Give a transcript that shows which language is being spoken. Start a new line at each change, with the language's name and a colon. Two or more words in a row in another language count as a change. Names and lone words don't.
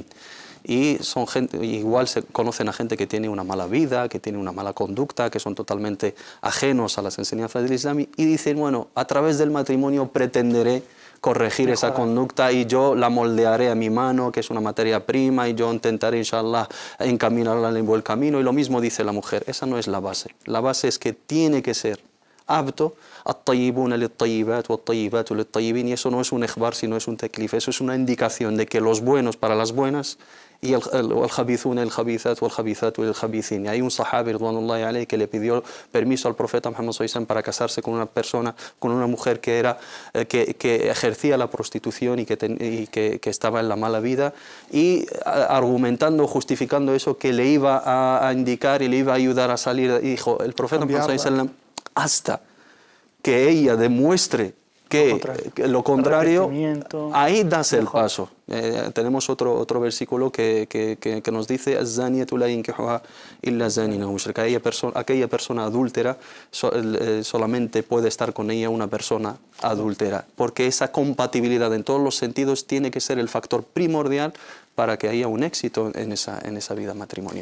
Spanish: Y son gente, igual se conocen a gente que tiene una mala vida, que tiene una mala conducta, que son totalmente ajenos a las enseñanzas del Islam, y dicen, bueno, a través del matrimonio pretenderé corregir esa conducta y yo la moldearé a mi mano, que es una materia prima, y yo intentaré, inshallah, encaminarla en el buen camino. Y lo mismo dice la mujer, esa no es la base. La base es que tiene que ser apto,
Arabic: الطيبون للطيبات والطيبات للطيبين,
Spanish: y eso no es un ikhbar, sino es un teklif, eso es una indicación de que los buenos para las buenas y el
Arabic: خبيثون الخبيثات والخبيثات للخبيثين.
Spanish: Y hay un sahabi,
Arabic: رضوان الله عليه,
Spanish: que le pidió permiso al profeta Muhammad
Arabic: صلى الله عليه وسلم
Spanish: para casarse con una persona, con una mujer que era que ejercía la prostitución y que estaba en la mala vida, y argumentando, justificando eso, que le iba a indicar y le iba a ayudar a salir. Y dijo el profeta Muhammad
Arabic: صلى الله عليه وسلم,
Spanish: hasta que ella demuestre que lo contrario, ahí das el paso. Tenemos otro versículo que nos dice aquella persona adúltera solamente puede estar con ella una persona adúltera, porque esa compatibilidad en todos los sentidos tiene que ser el factor primordial para que haya un éxito en esa vida matrimonial.